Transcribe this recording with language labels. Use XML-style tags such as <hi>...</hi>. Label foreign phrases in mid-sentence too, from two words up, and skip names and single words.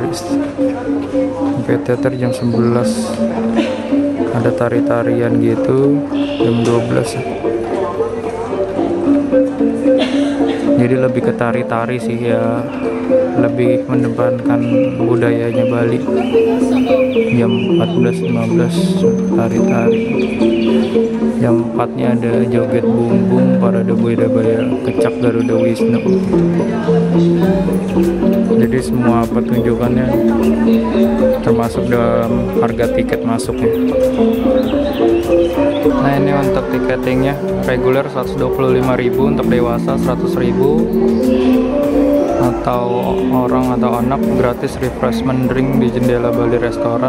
<id>Amphitheater jam 11. Ada tari-tarian gitu jam 12. Jadi lebih ke tari-tari sih ya, lebih mendepankan budayanya Bali. Jam 14.15 tari-tari. Jam 4-nya ada joget bumbung, parade Budaya Kecak Garuda Wisnu. Jadi semua pertunjukannya termasuk dalam harga tiket masuknya. Nah, ini untuk tiketingnya reguler 125.000, untuk dewasa 100.000, atau orang atau anak gratis</id> <en>refreshment drink</en> <id>di Jendela Bali Restoran.</id>